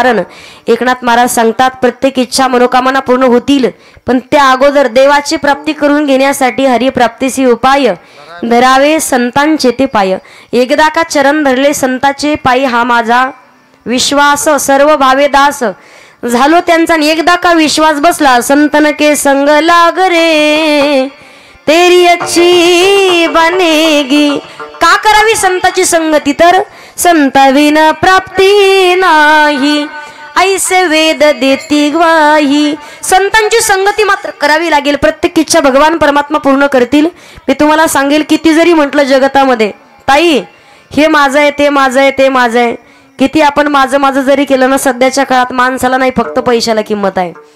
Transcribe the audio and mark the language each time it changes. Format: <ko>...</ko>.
<mr>कारण एकनाथ महाराज सांगतात प्रत्येक इच्छा मनोकामना पूर्ण होतील पण त्या अगोदर देवाची प्राप्ती करून घेण्यासाठी हरिप्राप्तीची उपाय धरावे संतांचे ते पाय. एकदा का चरण धरले संताचे पायी हा माझा विश्वास सर्व भावे दास झालो त्यांचा. एकदा का विश्वास बसला</mr> <hi>संतन के संग लाग रे तेरी अच्छी बनेगी.</hi> <mr>का करावी संताची संगती? तर संताविन प्राप्ती नाही ऐसे वेद देती ग्वाही. संतांची संगती मात्र करावी लागेल. प्रत्येक इच्छा भगवान परमात्मा पूर्ण करतील. मी तुम्हाला सांगेल किती जरी म्हटलं जगतामध्ये ताई हे माझं आहे ते माझं आहे ते माझं आहे, किती आपण माझं माझं जरी केलं ना सध्याच्या काळात माणसाला नाही फक्त पैशाला किंमत आहे.</mr>